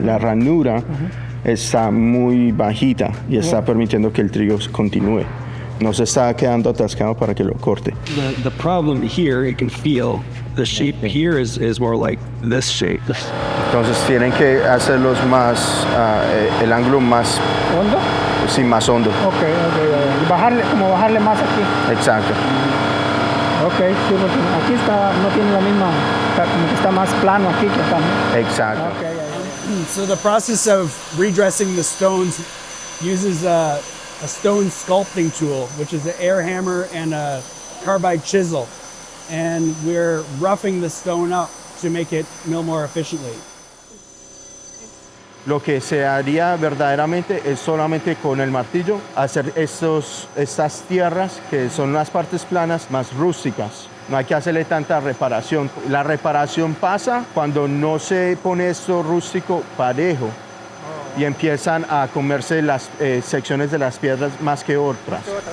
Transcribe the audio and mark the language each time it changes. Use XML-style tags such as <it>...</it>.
<es>La ranura está muy bajita y está permitiendo que el trigo continúe. No se está quedando atascado para que lo corte.</es> <en>The problem here, you can feel the shape here is more like this shape.</en> <es>Entonces tienen que hacerlos más, el ángulo más... ¿Hondo? Sí, más hondo. Ok. Bajarle más aquí. Exacto. Ok, sí, porque aquí no tiene la misma, como que está más plano aquí que acá, ¿no? Exacto.</es> <en>Okay. So the process of redressing the stones uses a stone sculpting tool, which is an air hammer and a carbide chisel. And we're roughing the stone up to make it mill more efficiently.</en> <es>Lo que se haría verdaderamente es solamente con el martillo hacer estas tierras que son las partes planas más rústicas. No hay que hacerle tanta reparación. La reparación pasa cuando no se pone esto rústico parejo y empiezan a comerse las secciones de las piedras más que otras.</es>